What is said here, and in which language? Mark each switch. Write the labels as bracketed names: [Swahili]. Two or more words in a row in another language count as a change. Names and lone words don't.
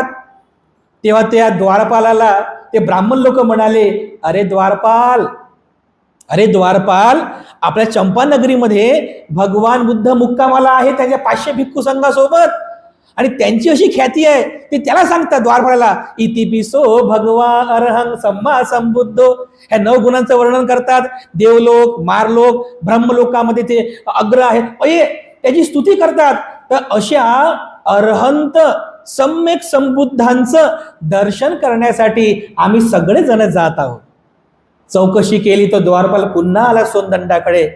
[Marathi] तेव्हा त्या द्वारपालाला ते ब्राह्मण लोक म्हणाले, अरे द्वारपाल, अरे द्वारपाल, आपल्या चंपा नगरीमध्ये भगवान बुद्ध मुक्कामाला आहे त्याच्या 500 भिक्खू संघासोबत आणि त्यांची अशी ख्याती आहे, ते त्याला सांगतात द्वारपालाला, [Pali] इतिपिसो भगवा अर्हं सम्मा संबुद्धो. [Marathi] ह्या 9 गुणांचं वर्णन करतात. देवलोक, मारलोक, ब्रह्मलोकामध्ये ते अग्र आहेत, त्याची स्तुती करतात. तर अशा अरहंत सम्यक संबुद्धांचं दर्शन करण्यासाठी आम्ही सगळे जण जात आहोत. चौकशी केली तर द्वारपाल पुन्हा आला सोनदंडाकडे.